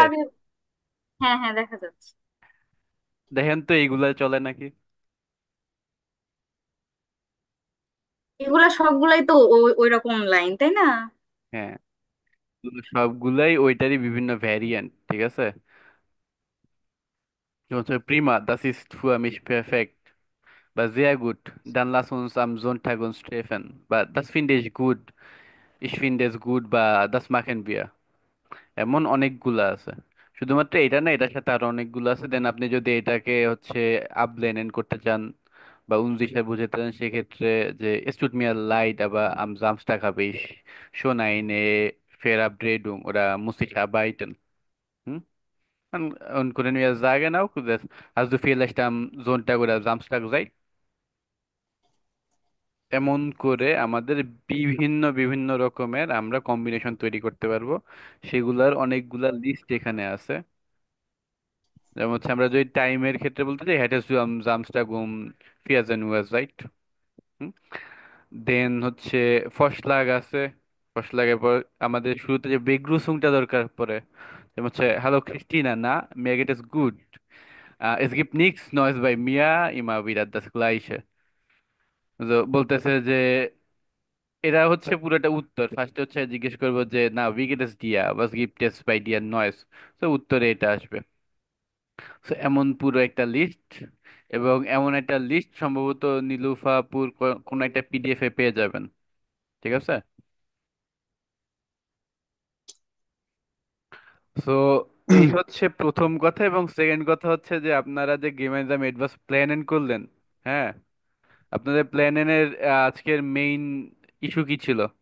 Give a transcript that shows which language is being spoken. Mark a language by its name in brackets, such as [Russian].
[Bangla] ওইভাবে। হ্যাঁ হ্যাঁ, দেখা যাচ্ছে। দেখেন তো এইগুলা চলে নাকি। এগুলা সবগুলাই তো ওই রকম লাইন, তাই না? হ্যাঁ, সবগুলাই ওইটারই বিভিন্ন ভ্যারিয়েন্ট, ঠিক আছে? যেমন হচ্ছে Prima, [German] das ist für mich perfekt, বা sehr gut, dann lass uns am Sonntag uns treffen, বা das finde ich gut, ich finde es gut, বা das machen wir। [Bangla] এমন অনেকগুলা আছে, শুধুমাত্র এটা না, এটার সাথে আরো অনেকগুলো আছে। দেন আপনি যদি এটাকে হচ্ছে আবলেনেন করতে চান বা উনজিশে বুঝাতে চান, সেক্ষেত্রে যে [German] es tut mir leid, aber am Samstag habe ich schon eine Verabredung oder muss ich arbeiten। [Bangla] Hmm? [German] Und können wir sagen auch, dass, hast du vielleicht am Sonntag oder Samstag Zeit? [Bangla] এমন করে আমাদের বিভিন্ন বিভিন্ন রকমের আমরা combination তৈরি করতে পারবো। সেগুলার অনেকগুলা লিস্ট এখানে আছে। যেমন হচ্ছে আমরা যদি টাইমের ক্ষেত্রে বলতে চাই, হ্যাট ইজ জামস্টাগুম ফিয়াজানুয়াজ, রাইট? দেন হচ্ছে ফসলাগ আছে। ফসলাগের পর আমাদের শুরুতে যে বেগ্রুসুংটা দরকার পড়ে, যেমন হচ্ছে হ্যালো ক্রিস্টিনা না, [German] mir geht es gut. Es gibt nichts Neues bei mir, immer wieder das Gleiche. [Bangla] বলতেছে যে এরা হচ্ছে পুরোটা উত্তর। ফার্স্টে হচ্ছে জিজ্ঞেস করবো যে না, [German] wie geht es dir, was gibt es bei dir Neues? [Bangla] তো উত্তরে এটা আসবে। তো এমন পুরো একটা লিস্ট, এবং এমন একটা লিস্ট সম্ভবত নীলুফাপুর কোনো একটা পিডিএফ এ পেয়ে যাবেন। ঠিক আছে। সো এই হচ্ছে প্রথম কথা, এবং সেকেন্ড কথা হচ্ছে যে আপনারা যে game exam advance plan N করলেন, হ্যাঁ, আপনাদের প্ল্যান এর আজকের মেইন ইস্যু কি ছিল?